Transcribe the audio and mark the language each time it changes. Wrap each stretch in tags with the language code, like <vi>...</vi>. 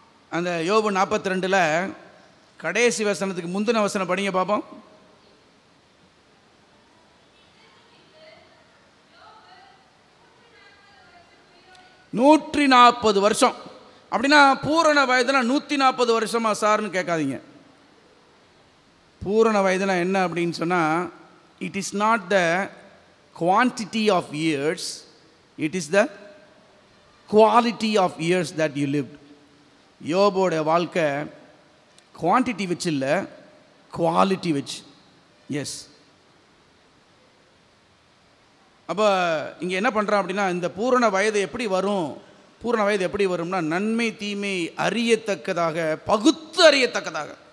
<ta>அந்த யோபு 42 கடைசி வசனத்துக்கு முந்தின வசனம் படிங்க பார்ப்போம். $140 வருஷம் அப்படின்னா பூரண வயதுனா 140 வருஷமா சார்னு கேட்காதீங்க. பூரண வயதுனா என்ன அப்படின்னு சொன்னால்,</ta> <en>It is not the quantity of years, it is the quality of years that you lived.</en> <ta>யோபோட வாழ்க்கை குவான்டிட்டி வச்சு இல்லை, குவாலிட்டி வச்சு. எஸ். அப்போ இங்கே என்ன பண்ணுறான் அப்படின்னா, இந்த பூரண வயது எப்படி வரும்? பூரண வயது எப்படி வரும்னா, நன்மை தீமை அறியத்தக்கதாக, பகுத்து அறியத்தக்கதாக.</ta>